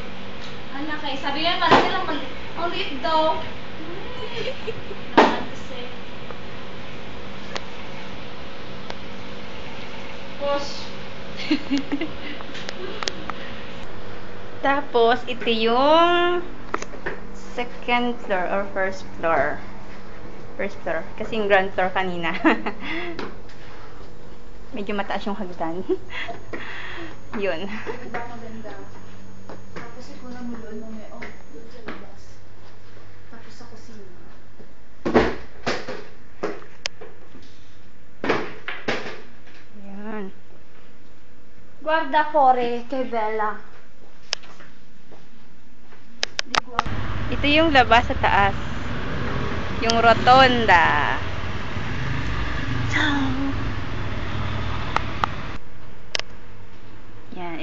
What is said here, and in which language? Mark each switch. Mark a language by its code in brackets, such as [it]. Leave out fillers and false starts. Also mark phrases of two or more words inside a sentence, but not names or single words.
[tl] Anak eh, sabi nga parang silang ang liit daw. Naman kasi. Push. Tapos, ito yung [en] second floor or first floor. First floor. [tl] Kasi yung [en] ground floor [tl] kanina. Medyo mataas yung hagdan. Yun. Diba maganda? Tapos ikaw na mo doon, mamaya, oh, doon sa labas. Tapos sa kusina. Yan. [it] Guarda fuori, che bella. Di qua. [tl] Ito yung labas sa taas. Yung rotonda. Yan.